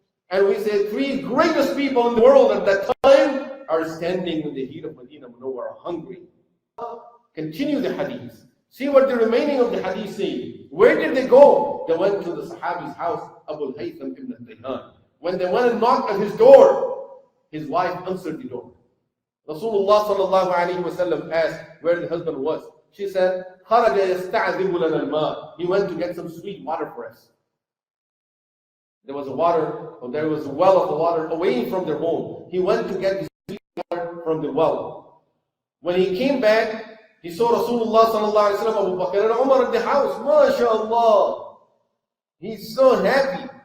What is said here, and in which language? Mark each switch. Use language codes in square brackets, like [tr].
[en] And we say three greatest people in the world at that time are standing in the heat of Medina Munawwara hungry. Continue the hadith. See what the remaining of the hadith say. Where did they go? They went to the Sahabi's house, Abu Haytham ibn Tayhan. When they went and knocked at his door, his wife answered the door. Rasulullah sallallahu alayhi wa sallam asked where the husband was. She said, [ar] خَرَجَ يَسْتَعْذِبُ لَنَا الْمَاءِ. [en] He went to get some sweet water for us. There was a well of water away from their home. He went to get the sweet water from the well. When he came back, he saw Rasulullah sallallahu alayhi wa sallam, Abu Bakr and Umar in the house. MashaAllah. He's so happy.